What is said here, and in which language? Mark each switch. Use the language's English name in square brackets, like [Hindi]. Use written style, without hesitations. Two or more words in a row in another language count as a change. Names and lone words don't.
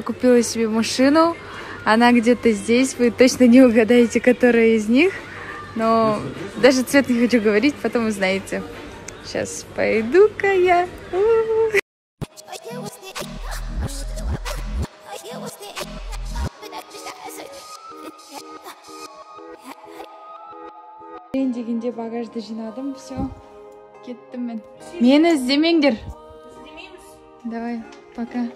[Russian] купила себе машину, она где-то здесь, вы точно не угадаете, которая из них, но даже цвет не хочу говорить, потом узнаете. Сейчас пойду-ка я. [Kazakh] Дегенде багажды жинадым, все, кеттім мен. Мені іздемеңдер. [Russian] Давай, пока.